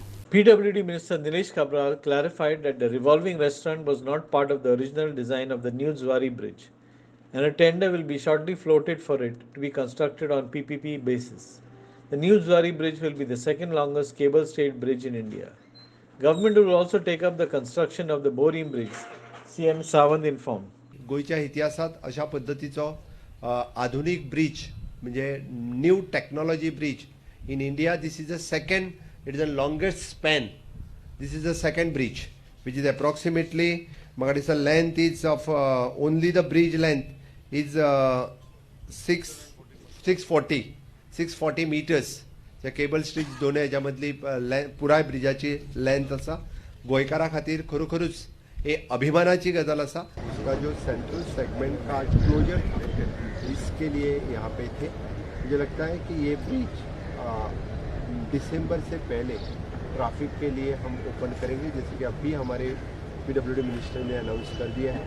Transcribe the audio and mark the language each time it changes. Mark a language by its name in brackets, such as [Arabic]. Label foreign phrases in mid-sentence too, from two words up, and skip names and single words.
[English] PWD Minister Nilesh Cabral clarified that the revolving restaurant was not part of the original design of the new Zuari bridge, and a tender will be shortly floated for it to be constructed on PPP basis. The new Zuari bridge will be the second longest cable-stayed bridge in India. Government will also take up the construction of the Borim bridge, CM Sawant informed. [Konkani] गोयच्या इतिहासात अशा पद्धतीचो आधुनिक ब्रिज म्हणजे [English] new technology bridge in India. this is the second, it is the longest span. this is the second bridge which is approximately [Konkani] म्हाका दिसता [English] length is of only the bridge length is 640 meters. [Konkani] त्या [English] cable stays [Konkani] दोन हेच्या मदली पुराय ब्रिजाची लेंथ आसा. गोंयकारा खातीर खरोखरूच ये अभिमानाची गजाल आसा. [Hindi] उसका जो [English] central segment [Hindi] का क्लोजर इसके लिए यहाँ पे थे. मुझे लगता है कि ये ब्रिज दिसंबर से पहले ट्रैफिक के लिए हम ओपन करेंगे, जैसे कि अभी हमारे PWD मिनिस्टर ने अनाउंस कर दिया है.